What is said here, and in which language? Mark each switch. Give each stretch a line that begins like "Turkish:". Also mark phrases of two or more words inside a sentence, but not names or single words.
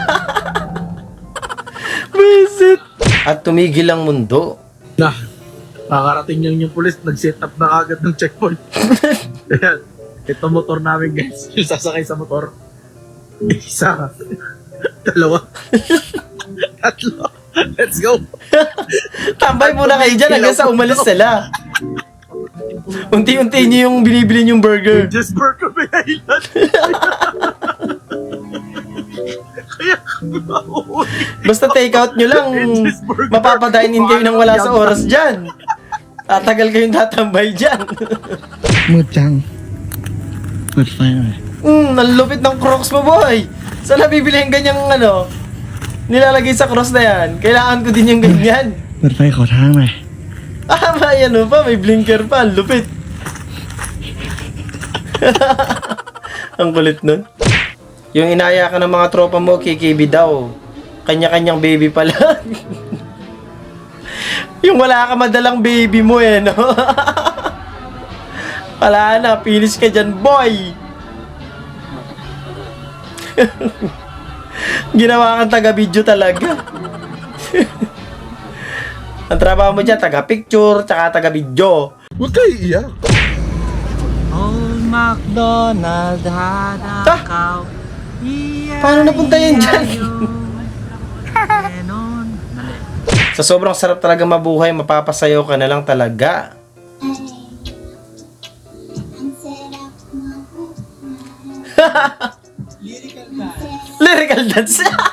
Filipino: Visit. At tumigil ang mundo. Nakarating yung pulis, nag-set up na agad ng checkpoint. Ayan, ito motor namin guys, yung sasakay sa motor. Isa, dalawa, tatlo,
English: let's go.
Filipino: Tambay muna kayo dyan hanggang sa umalis sila. Unti-unti nyo yung binibili yung burger.
English: Just burger
Filipino: pinailan. Kaya Basta
English: take out
Filipino: nyo lang, mapapadainin kayo nang wala sa oras dyan. Tatagal kayong tatambay dyan.
Thai: มืดจังเปิดไฟหน่อย
Filipino: Ang lupit ng Crocs mo, boy. Saan nabibili yung ganyang nilalagay sa cross na yan? Kailangan ko din yung ganyan.
Thai: เปิดไฟขอทางหน่อย
Filipino: May pa, may blinker pa. Ang lupit. Ang kulit nun. Yung inaya ka ng mga tropa mo, kikibi daw. Kanya-kanyang baby pala. Yung wala ka madalang baby mo no? Wala na, finish ka dyan, boy. Ginawa kang taga-video talaga. Ang trabaho mo dyan, taga-picture, tsaka taga-video. huwag kayo iiyak.
English: Old MacDonald had a cow.
Filipino: Paano napunta yan dyan? Sa sobrang sarap talaga mabuhay, mapapasayaw ka na lang talaga.
English: Lyrical dance.